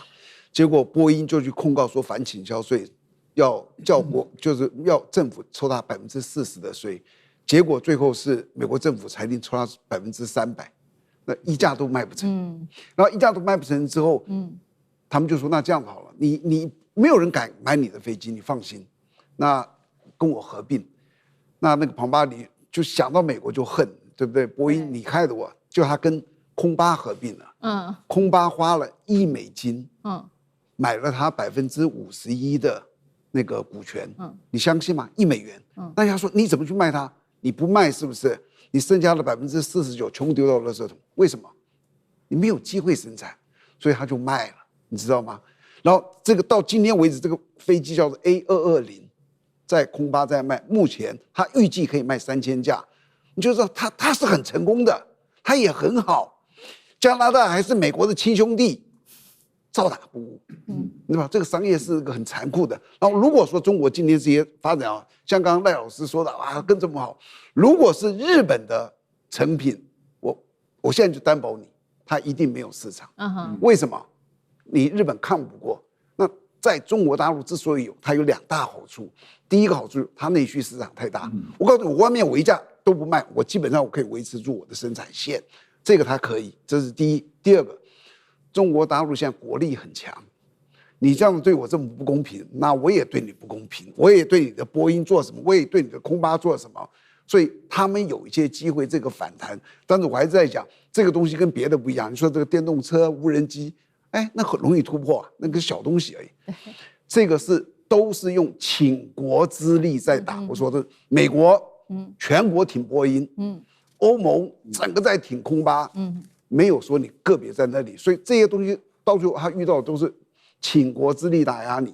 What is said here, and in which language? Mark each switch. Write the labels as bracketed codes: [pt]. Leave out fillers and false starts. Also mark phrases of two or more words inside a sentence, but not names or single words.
[zh] 結果波音就去控告說反傾銷稅，要就是要政府抽他40%的稅，結果最後是美國政府裁定抽他300%，那一架都賣不成。然後一架都賣不成之後，他們就說那這樣好了，你沒有人敢買你的飛機，你放心，那跟我合併。那個龐巴迪就想到美國就恨，對不对？波音你害得我，就他跟空巴合併了。空巴花了1億美金。買了他51%的那個股權，你相信嗎？1美元。那他說你怎麼去賣它？你不賣是不是？你剩下的49% 全部丟到垃圾桶？為什麼？你沒有機會生產，所以他就賣了，你知道嗎？然後這個到今天為止，這個飛機叫做 A220，在空巴在賣，目前他預計可以賣3000架，你就知道他是很成功的，他也很好。加拿大還是美國的親兄弟。照打不誤，对吧？这個商業是個很殘酷的。然後如果說中國今天這些發展啊，像剛剛賴老師說的啊，跟這麼好，如果是日本的成品，我現在就擔保你，它一定沒有市場。為什麼？你日本看不過。那在中國大陸之所以有，它有2大好處。第一個好處，它內需市場太大。我告訴你，我外面我一架都不賣，我基本上我可以維持住我的生產線，這個它可以，這是第一。第二個。中國大陸現在國力很強，你這樣對我這麼不公平，那我也對你不公平，我也對你的波音做什麼，我也對你的空巴做什麼，所以他們有一些機會這個反彈。但是我還是在講這個東西跟別的不一樣。你說這個電動車、無人機，那很容易突破，那個小東西而已。這個都是用傾國之力在打。我說的美國，全國挺波音，歐盟整個在挺空巴，沒有說你個別在那裡，所以這些東西到最後他遇到的都是傾國之力打壓你。